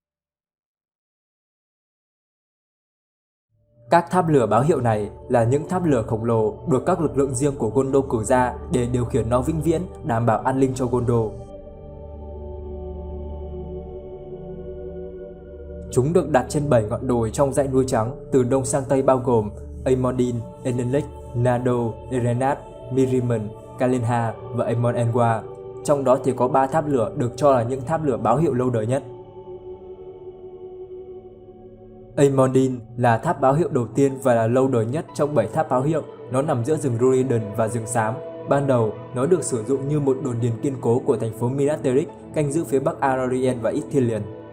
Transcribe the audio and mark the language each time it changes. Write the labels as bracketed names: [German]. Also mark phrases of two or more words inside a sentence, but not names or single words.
[Vietnamese] Các tháp lửa báo hiệu này là những tháp lửa khổng lồ được các lực lượng riêng của Gondor cử ra để điều khiển nó vĩnh viễn, đảm bảo an ninh cho Gondor. Chúng được đặt trên 7 ngọn đồi trong dãy núi trắng từ đông sang tây, bao gồm Amon-Dîn, Enelek, Nardoh, Erenat, Mirimen, Kalinha và Amon-Engwa. Trong đó thì có 3 tháp lửa được cho là những tháp lửa báo hiệu lâu đời nhất. Amon-Dîn là tháp báo hiệu đầu tiên và là lâu đời nhất trong 7 tháp báo hiệu. Nó nằm giữa rừng Dunedain và rừng Xám. Ban đầu, nó được sử dụng như một đồn điền kiên cố của thành phố Minas Tirith, canh giữ phía bắc Arorien và Ithilien.